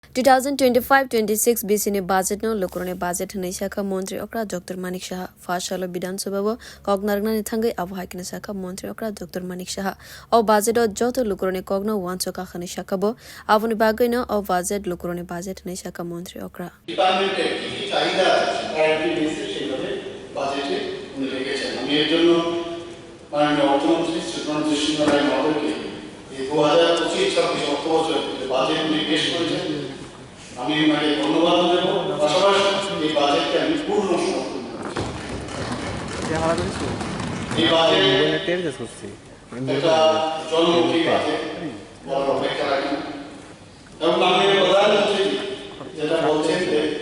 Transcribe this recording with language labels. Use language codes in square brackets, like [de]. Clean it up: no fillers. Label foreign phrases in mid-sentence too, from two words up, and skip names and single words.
[trp] 2025-26 BC ni budget no lukorog budget ni sakha montri okra Dr. Manik Shah first salo Bidhan Sabha bo kognargna ni thangai abhai kini sakha montri okra Dr. Manik Shah o budget o joto lukorog kogno wancho ka khani sakha bo avuni bagai no o budget lukorog budget ni sakha montri okra [bn] ডিপার্টমেন্টে কি চাহিদা আছে [en] priority base [bn] সেভাবে বাজেটে উনি রেখেছেন আমি এর জন্য মাননীয় অর্থমন্ত্রী শ্রী সিংহ রায় মহোদয়কে এই 2025-26 অর্থ বছরের যে বাজেট উনি পেশ করেছেন আমি ওনাকে ধন্যবাদ দেব পাশাপাশি এই বাজেটকে আমি পূর্ণ সমর্থন জানাচ্ছি এই বাজেট একটা জনমুখী বাজেট বলার অপেক্ষা রাখি এবং আমি প্রধানমন্ত্রী যেটা বলছেন যে